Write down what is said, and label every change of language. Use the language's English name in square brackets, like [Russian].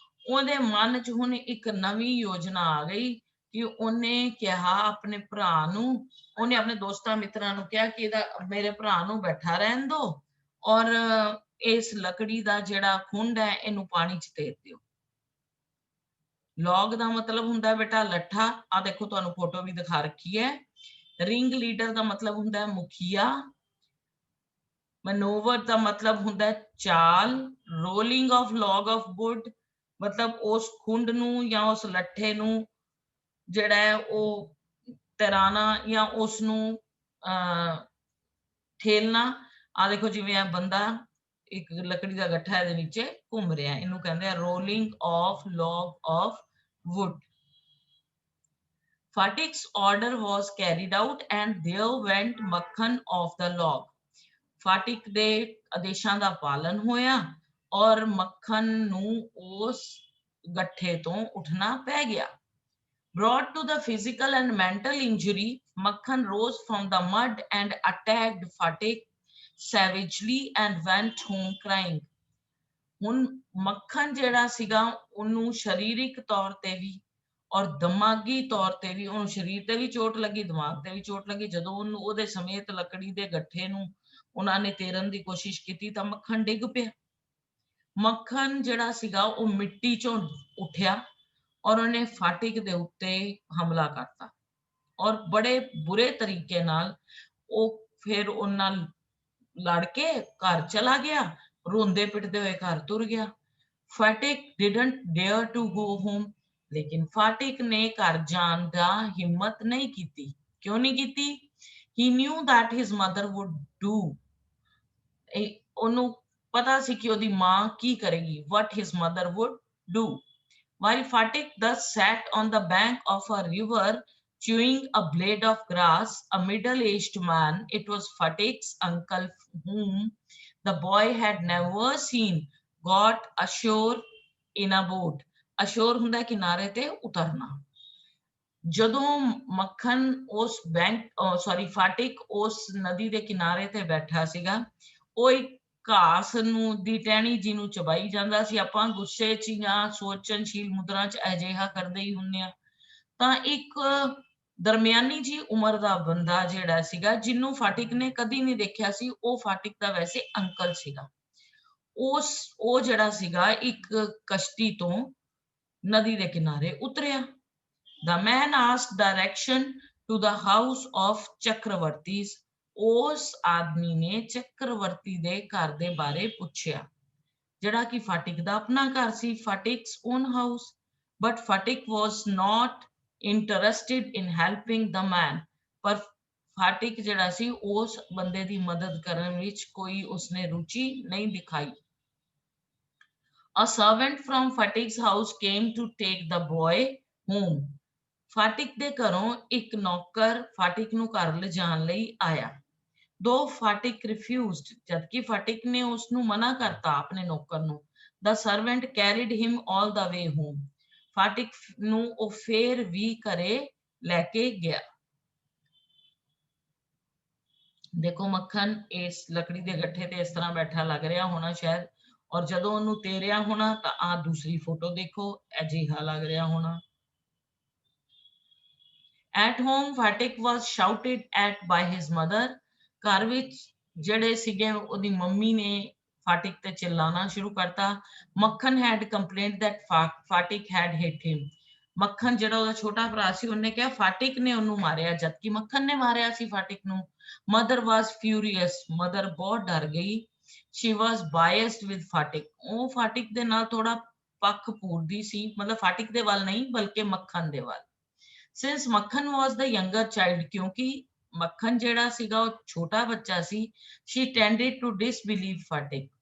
[Punjabi] ਉਹਦੇ ਮਨ 'ਚ ਹੁਣ ਇੱਕ ਨਵੀਂ ਯੋਜਨਾ ਆ ਗਈ ਕਿ ਉਹਨੇ ਕਿਹਾ ਆਪਣੇ ਭਰਾ ਨੂੰ, ਉਹਨੇ ਆਪਣੇ ਦੋਸਤਾਂ ਮਿੱਤਰਾਂ ਨੂੰ ਕਿਹਾ ਕਿ ਮੇਰੇ ਭਰਾ ਨੂੰ ਬੈਠਾ ਰਹਿਣ ਦਿਓ ਔਰ ਇਸ ਲੱਕੜੀ ਦਾ ਜਿਹੜਾ ਖੁੰਡ ਹੈ ਇਹਨੂੰ ਪਾਣੀ 'ਚ ਤੇਰ ਦਿਓ। ਲੌਗ ਦਾ ਮਤਲਬ ਹੁੰਦਾ ਬੇਟਾ ਲੱਠਾ। ਆ ਦੇਖੋ ਤੁਹਾਨੂੰ ਫੋਟੋ ਵੀ ਦਿਖਾ ਰੱਖੀ ਹੈ। ਰਿੰਗ ਲੀਡਰ ਦਾ ਮਤਲਬ ਹੁੰਦਾ ਮੁਖੀਆ। ਮੈਨੂਵਰ ਦਾ ਮਤਲਬ ਹੁੰਦਾ ਚਾਲ। Rolling of log of wood ਮਤਲਬ ਉਸ ਖੁੰਡ ਨੂੰ ਜਾਂ ਉਸ ਲੱਠੇ ਨੂੰ ਜਿਹੜਾ ਹੈ ਉਹ ਤੈਰਾਨਾ ਜਾਂ ਉਸਨੂੰ ਠੇਲਣਾ। ਆ ਦੇਖੋ ਜਿਵੇਂ ਆ ਬੰਦਾ ਇੱਕ ਲੱਕੜੀ ਦਾ ਗੱਠਾ ਇਹਦੇ ਨੀਚੇ ਘੁੰਮ ਰਿਹਾ, ਇਹਨੂੰ ਕਹਿੰਦੇ ਆ rolling of log of wood. [English] Fatik's order was carried out and there went Makhan off the log. [Punjabi] Fatik ਦੇ ਆਦੇਸ਼ਾਂ ਦਾ ਪਾਲਨ ਹੋਇਆ ਔਰ ਮੱਖਣ ਨੂੰ ਉਸ ਗੱਠੇ ਤੋਂ ਉੱਠਣਾ ਪੈ ਗਿਆ। [English] Brought to the physical and mental injury, Makhan rose from the mud and attacked Fatik savagely and went home crying. [Punjabi] ਹੁਣ ਮੱਖਣ ਜਿਹੜਾ ਸੀਗਾ ਉਹਨੂੰ ਸਰੀਰਕ ਤੌਰ ਤੇ ਵੀ ਔਰ ਦਿਮਾਗੀ ਤੌਰ ਤੇ ਵੀ, ਉਹਨੂੰ ਸਰੀਰ ਤੇ ਵੀ ਚੋਟ ਲੱਗੀ, ਦਿਮਾਗ ਤੇ ਵੀ ਚੋਟ ਲੱਗੀ। ਜਦੋਂ ਉਹਨੂੰ ਉਹਦੇ ਸਮੇਤ ਲੱਕੜੀ ਦੇ ਗੱਠੇ ਨੂੰ ਉਹਨਾਂ ਨੇ ਤੇਰਨ ਦੀ ਕੋਸ਼ਿਸ਼ ਕੀਤੀ ਤਾਂ ਮੱਖਣ ਡਿੱਗ ਪਿਆ। ਮੱਖਣ ਜਿਹੜਾ ਸੀਗਾ ਉਹ ਮਿੱਟੀ ਚੋਂ ਉੱਠਿਆ ਔਰ ਉਹਨੇ ਫਾਟਿਕ ਦੇ ਉੱਤੇ ਹਮਲਾ ਕਰਤਾ ਔਰ ਬੜੇ ਬੁਰੇ ਤਰੀਕੇ ਨਾਲ ਉਹ ਫਿਰ ਉਹਨਾਂ ਨਾਲ ਲੜ ਕੇ ਘਰ ਚਲਾ ਗਿਆ, ਰੋਂਦੇ ਪਿੱਟਦੇ ਹੋਏ ਘਰ ਤੁਰ ਗਿਆ। [English] Fatik didn't dare to go home. [Punjabi] ਲੇਕਿਨ ਫਾਟਿਕ ਨੇ ਘਰ ਜਾਣ ਦਾ ਹਿੰਮਤ ਨਹੀਂ ਕੀਤੀ। ਕਿਉਂ ਨਹੀਂ ਕੀਤੀ? [English] He knew that his mother would do. ਉਹਨੂੰ [Punjabi] पता सी कि ओदी मां की करेगी, [English] what his mother would do. While Fatik thus sat on the bank of a river chewing a blade of grass, a middle-aged man, it was Fatik's uncle whom the boy had never seen, got ashore in a boat. [Punjabi] Ashore ਹੁੰਦਾ किनारे ते उतरना। ਜਦੋਂ ਮੱਖਣ ਉਸ ਫਾਟਿਕ ਉਸ ਨਦੀ ਦੇ ਕਿਨਾਰੇ ਤੇ ਬੈਠਾ ਸੀਗਾ, ਉਹ ਇੱਕ ਘਾਸ ਨੂੰ ਦੀ ਟਹਿਣੀ ਜੀ ਨੂੰ ਚਬਾਈ ਜਾਂਦਾ ਸੀ। ਆਪਾਂ ਗੁੱਸੇ 'ਚ ਜਾਂ ਸੋਚਣਸ਼ੀਲ ਮੁਦਰਾ 'ਚ ਅਜਿਹਾ ਕਰਦੇ ਹੀ ਹੁੰਦੇ ਆ। ਤਾਂ ਇੱਕ ਦਰਮਿਆਨੀ ਜੀ ਉਮਰ ਦਾ ਬੰਦਾ ਜਿਹੜਾ ਸੀਗਾ, ਜਿਹਨੂੰ ਫਾਟਿਕ ਨੇ ਕਦੀ ਨਹੀਂ ਦੇਖਿਆ ਸੀ, ਉਹ ਫਾਟਿਕ ਦਾ ਵੈਸੇ ਅੰਕਲ ਸੀਗਾ। ਉਹ ਜਿਹੜਾ ਸੀਗਾ ਇੱਕ ਕਸ਼ਤੀ ਤੋਂ ਨਦੀ ਦੇ ਕਿਨਾਰੇ ਉਤਰਿਆ। [English] The man asked direction to the house of Chakravartis. [Punjabi] ਉਸ ਆਦਮੀ ਨੇ ਚੱਕਰਵਰਤੀ ਦੇ ਘਰ ਦੇ ਬਾਰੇ ਪੁੱਛਿਆ, ਜਿਹੜਾ ਕਿ ਫਾਟਿਕ ਦਾ ਆਪਣਾ ਘਰ ਸੀ, [English] Fatik's own house. But Fatik was not interested in helping the man. [Punjabi] ਪਰ ਫਾਟਿਕ ਜਿਹੜਾ ਸੀ ਉਸ ਬੰਦੇ ਦੀ ਮਦਦ ਕਰਨ ਵਿੱਚ ਕੋਈ ਉਸਨੇ ਰੁਚੀ ਨਹੀਂ ਦਿਖਾਈ। [English] A servant from Fatik's house came to take the boy home. [Punjabi] Phatik ਦੇ ਘਰੋਂ ਇੱਕ ਨੌਕਰ ਫਾਟਿਕ ਨੂੰ ਘਰ ਲਿਜਾਣ ਲਈ ਆਇਆ। ਦੋ ਫਾਟਿਕ ਰਿਫਿਊਜ਼ਡ, ਜਦਕਿ ਫਾਟਿਕ ਨੇ ਉਸਨੂੰ ਮਨਾ ਕਰਤਾ ਆਪਣੇ ਨੌਕਰ ਨੂੰ। [English] The servant carried him all the way home. [Punjabi] Phatik ਨੂੰ ਉਹ ਫੇਰ ਵੀ ਘਰੇ ਲੈ ਕੇ ਗਿਆ। ਦੇਖੋ ਮੱਖਣ ਇਸ ਲੱਕੜੀ ਦੇ ਗੱਠੇ ਤੇ ਇਸ ਤਰ੍ਹਾਂ ਬੈਠਾ ਲੱਗ ਰਿਹਾ ਹੋਣਾ ਸ਼ਾਇਦ, ਔਰ ਜਦੋਂ ਉਹਨੂੰ ਤੇਰਿਆ ਹੋਣਾ ਤਾਂ ਆ ਦੂਸਰੀ ਫੋਟੋ ਦੇਖੋ, ਅਜਿਹਾ ਲੱਗ ਰਿਹਾ ਹੋਣਾ। [English] At home, Fatik was shouted at by his mother. [Punjabi] ਘਰ ਵਿੱਚ ਜਿਹੜੇ ਸੀਗੇ ਉਹਦੀ ਮੰਮੀ ਨੇ ਫਾਟਿਕ ਤੇ ਚਿল্লাਣਾ ਸ਼ੁਰੂ ਕਰਤਾ। [English] Makhan had complained that Fatik had hit him. [Punjabi] ਮੱਖਣ ਜਿਹੜਾ ਉਹਦਾ ਛੋਟਾ ਭਰਾ ਸੀ, ਉਹਨੇ ਕਿਹਾ ਫਾਟਿਕ ਨੇ ਉਹਨੂੰ ਮਾਰਿਆ, ਜਦਕਿ ਮੱਖਣ ਨੇ ਮਾਰਿਆ ਸੀ ਫਾਟਿਕ ਨੂੰ। [English] Mother was furious. Mother [Punjabi] ਬਹੁਤ ਡਰ ਗਈ। [English] She was biased with Fatik. [Punjabi] ਉਹ ਫਾਟਿਕ ਦੇ ਨਾਲ ਥੋੜਾ ਪੱਖ ਪੂਰਦੀ ਸੀ, ਮਤਲਬ ਫਾਟਿਕ ਦੇ ਵੱਲ ਨਹੀਂ ਬਲਕਿ ਮੱਖਣ ਦੇ ਵੱਲ। [English] Since Makhan was the younger child, [Punjabi] ਕਿਉਂਕਿ ਮੱਖਣ ਜਿਹੜਾ ਸੀਗਾ ਉਹ ਛੋਟਾ ਬੱਚਾ ਸੀ, [English] she tended to disbelieve Fatik.